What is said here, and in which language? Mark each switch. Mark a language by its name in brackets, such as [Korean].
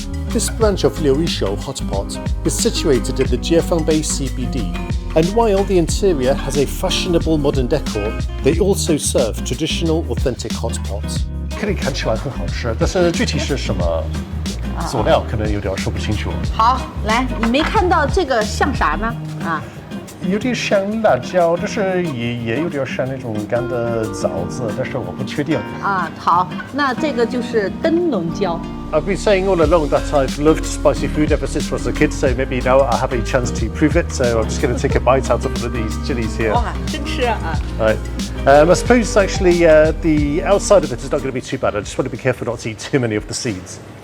[English] This branch of Liuishou Hotpot is situated in the Jiefengbei CBD, and while the interior has a fashionable modern decor, they also serve traditional authentic hotpots. [Chinese] 可以看起来很好吃，但是具体是什么佐料可能有点说不清楚。好，来，你没看到这个像啥呢？啊，有点像辣椒，但是也有点像那种干的枣子，但是我不确定。啊，好，那这个就是灯笼椒。 [English] I've been saying all along that I've loved spicy food ever since I was a kid, so maybe now I have a chance to prove it. So I'm just going to take a bite out of one of these chilies here. [Chinese] 哇，真吃啊！ [English] Right. I suppose actually the outside of it is not going to be too bad. I just want to be careful not to eat too many of the seeds.